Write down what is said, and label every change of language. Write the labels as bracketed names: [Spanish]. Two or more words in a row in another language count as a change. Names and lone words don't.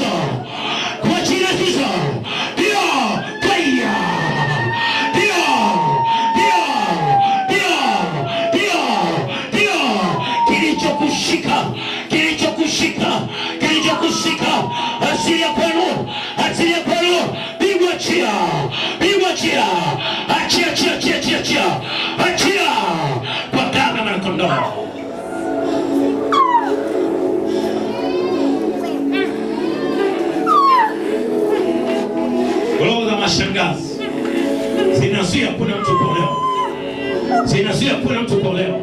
[Swahili] Kwa jina la Yesu. Ndio. Kaya. Ndio. Ndio. Ndio. Ndio. Ndio. Kilichokushika. Kilichokushika. Kilichokushika. Asili ya kwenu. Asili ya kwenu. Pigwa chia. Pigwa chia. Achia, chia, chia, chia, chia. Achia. Kwa damu na kondoo. Roho za mashangazi zinazuia kuna mtu kuolewa. Zinazuia kuna mtu kuolewa.